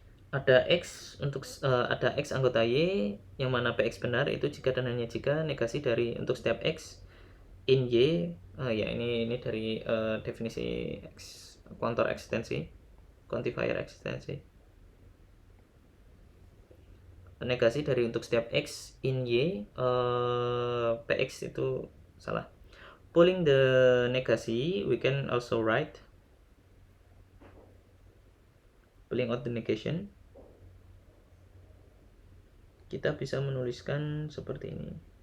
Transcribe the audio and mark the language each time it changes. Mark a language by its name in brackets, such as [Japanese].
[Indonesian] Ada X untuk ada X anggota Y yang mana PX benar itu jika dan hanya jika negasi dari untuk setiap X in Y ya ini dari definisi X kontor eksistensi, quantifier eksistensi. Negasi dari untuk setiap X in Y PX itu salah. [English] Pulling the negasi, we can also write pulling out the negation. [Indonesian] Kita bisa menuliskan seperti ini.